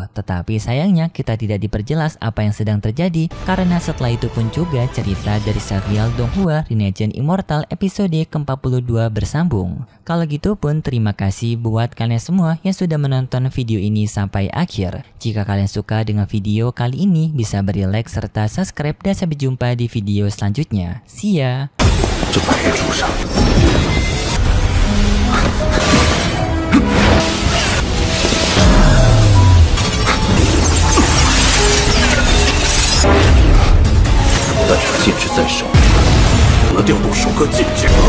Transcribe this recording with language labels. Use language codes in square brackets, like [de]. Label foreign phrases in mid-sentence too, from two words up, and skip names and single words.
[id] Tetapi sayangnya kita tidak diperjelas apa yang sedang terjadi, karena setelah itu pun juga cerita dari serial Donghua Renegade Immortal episode ke-42 bersambung. Kalau gitu pun terima kasih buat kalian semua yang sudah menonton video ini sampai akhir. Jika kalian suka dengan video kali ini, bisa beri like serta subscribe dan sampai jumpa di video selanjutnya. [en] See ya! [zh] 这白玉柱上，但是禁制在手，不能调动收割禁制。